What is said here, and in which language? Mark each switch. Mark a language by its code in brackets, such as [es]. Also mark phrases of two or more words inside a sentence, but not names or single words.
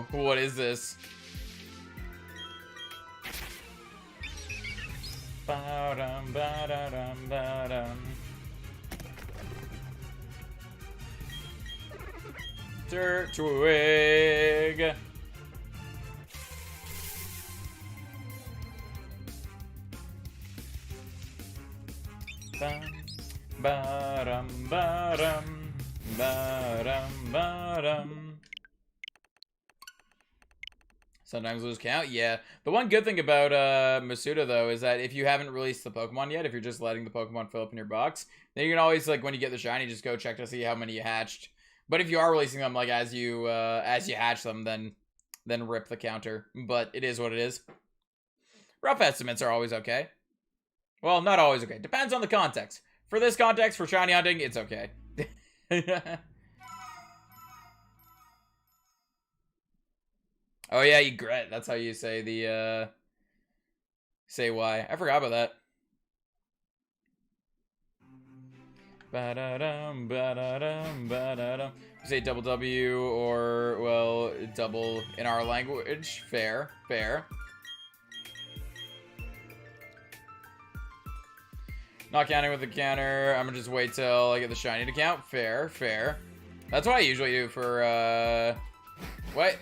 [en] What is this? Dirt twig. Ba-dum, ba-dum, ba-dum, ba-dum. Sometimes lose count, yeah. The one good thing about Masuda, though, is that if you haven't released the Pokemon yet, if you're just letting the Pokemon fill up in your box, then you can always, when you get the shiny, just go check to see how many you hatched. But if you are releasing them, as you hatch them, then rip the counter. But it is what it is. Rough estimates are always okay. Well, not always okay. Depends on the context. For this context, for shiny hunting, it's okay. Oh yeah, egret. That's how you say the, say why. I forgot about that. Ba-da-dum, ba-da-dum, ba-da-dum. Say double W or, well, double in our language. Fair, fair. Not counting with the counter. I'm gonna just wait till I get the shiny to count. Fair, fair. That's what I usually do for, what?